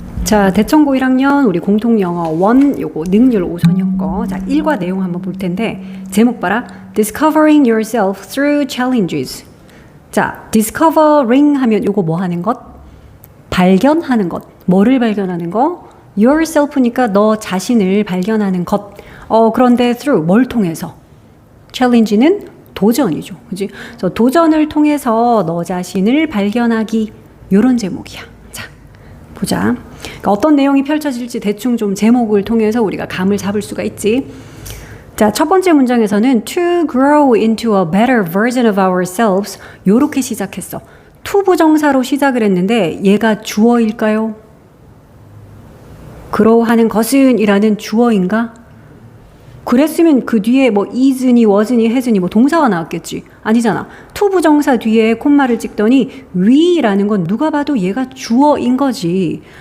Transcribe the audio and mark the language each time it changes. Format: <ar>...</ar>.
<ko>자, 대청고 1학년 우리 공통영어 1 요거 능률 5선형 거. 자, 1과 내용 한번 볼 텐데 제목 봐라.</ko> <en>Discovering yourself through challenges.</en> <ko>자, discovering 하면 요거 뭐 하는 것? 발견하는 것. 뭐를 발견하는 거? yourself니까 너 자신을 발견하는 것. 그런데 through 뭘 통해서? challenge는 도전이죠. 그지? 그래서 도전을 통해서 너 자신을 발견하기. 요런 제목이야. 자, 보자. 그러니까 어떤 내용이 펼쳐질지 대충 좀 제목을 통해서 우리가 감을 잡을 수가 있지.</ko> <en>자, 첫 번째 문장에서는 to grow into a better version of ourselves</en> <ko>요렇게 시작했어. to 부정사로 시작을 했는데 얘가 주어일까요? grow 하는 것은 이라는 주어인가? 그랬으면 그 뒤에 뭐 is니 was니 has니 뭐 동사가 나왔겠지. 아니잖아. to 부정사 뒤에 콤마를 찍더니 we라는 건 누가 봐도 얘가 주어인 거지.</ko>